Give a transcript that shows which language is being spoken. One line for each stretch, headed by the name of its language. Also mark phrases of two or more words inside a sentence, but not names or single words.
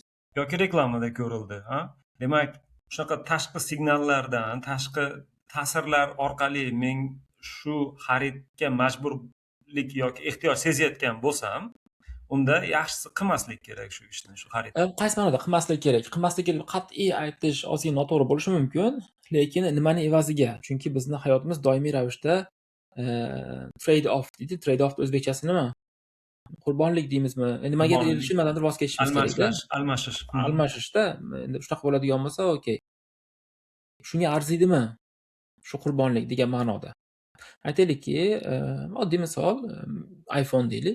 Uzbek: Yoki reklamada ko'rildi, Demak, shunaqa tashqi signallardan, tashqi ta'sirlar orqali men shu xaridga majburlik yoki ehtiyoj sezayotgan bo'lsam, unda yaxshisi qilmaslik kerak shu ishni, shu xaridni. Qaysi ma'noda qilmaslik kerak? Qilmaslik kerak qat'iy aytish ozgina noto'g'ri bo'lishi mumkin, lekin nimani evaziga? Chunki bizni hayotimiz doimiy ravishda
English: trade off
Uzbek: deydi.
English: Trade off
Uzbek: o'zbekchasi nima? Qurbonlik deymizmi? Nimagadir erishib, nimadandir voz kechishimiz kerak. Almashishda endi shunaqa bo'ladigan bo'lsa, okey. Shunga arziydimi? Shu qurbonlik degan ma'noda. Aytaylikki, oddiy misol, iPhone deylik.